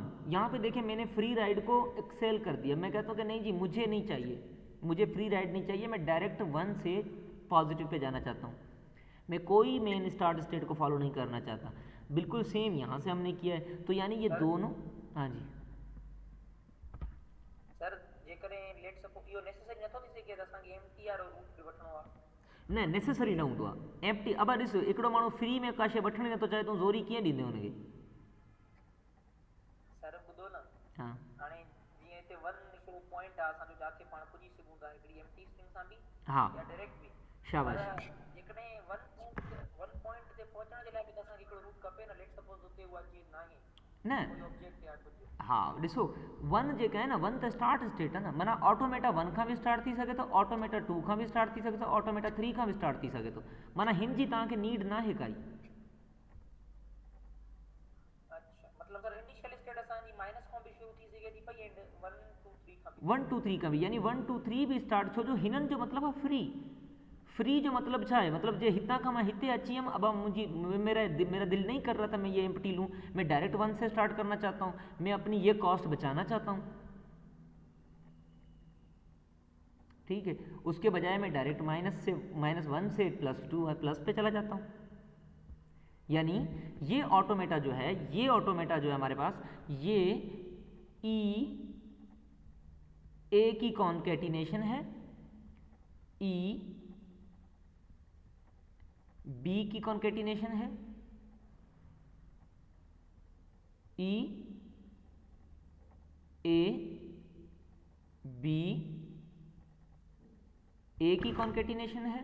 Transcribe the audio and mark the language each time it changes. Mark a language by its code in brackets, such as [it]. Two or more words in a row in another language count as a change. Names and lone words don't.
[hi] यहाँ पे देखें मैंने [en] free ride [hi] को एक्सेल कर दिया। मैं कहता हूँ कि नहीं जी मुझे नहीं चाहिए, मुझे [en] free ride [hi] नहीं चाहिए, मैं डायरेक्ट 1 से पॉजिटिव पे जाना चाहता हूँ, मैं कोई [en] main start state [hi] को फॉलो नहीं करना चाहता। बिल्कुल सेम यहाँ से हमने किया है। तो यानी ये दोनों, हाँ जी [sd] सर जे करें [en] let suppose [sd] यो नेसेसरी नथो थी सके असां खे एमटी आर रूट पे वठणो आ। न नेसेसरी न हूंदो आहे एम्प्टी। अब ॾिस हिकिड़ो माण्हू फ्री में का शइ वठणी नथो चाहे, तूं ज़ोरी कीअं ॾींदे हुनखे? सर ॿुधो न, हाँ हाणे जीअं हिते 1 हिकिड़ो पॉइंट आहे असांजो जाते पाण पुॼी सघूं था हिकिड़ी [en] empty string [sd] सां बि हाँ या डायरेक्ट बि। शाबाश। जेकॾहिं 1 पॉइंट ते पहुचण जे लाइ बि त असांखे हिकिड़ो रूट खपे न। [en] let suppose [sd] हुते उहा चीज़ न आहे, न कोई ऑब्जेक्ट या कुझु। हाँ ॾिसो 1 जेका आहे न 1 त [en] start state [sd] आहे न, माना ऑटोमेटा 1 खां बि स्टार्ट थी सघे थो, ऑटोमेटा 2 खां बि स्टार्ट थी सघे थो, ऑटोमेटा 3 खां बि स्टार्ट थी सघे थो। माना हिन जी तव्हांखे नीड न आहे काई। अच्छा मतलब सर [en] initial state [sd] असांजी माइनस खां बि शुरू थी सघे थी पई एंड 1 2 3 खां बि। 1 2 3 खां बि, यानी 1 2 3 बि स्टार्ट, छो जो हिननि जो मतिलबु आहे फ्री। फ्री जो मतलब छा है, मतलब जे हितां खां मां हिते अची वियमि, [hi] अब मेरा दिल नहीं कर रहा था मैं ये एम्प्टी लूँ, मैं डायरेक्ट 1 से स्टार्ट करना चाहता हूँ, मैं अपनी ये कॉस्ट बचाना चाहता हूँ। ठीक है, उसके बजाय मैं डायरेक्ट -1 से +2 है प्लस पे चला जाता हूँ। यानी ये ऑटोमेटा जो है, ये ऑटोमेटा जो है हमारे पास, ये ए की कॉन्केटिनेशन है, ई बी की कॉन्केटिनेशन है, ई ए बी ए की कॉन्केटिनेशन है।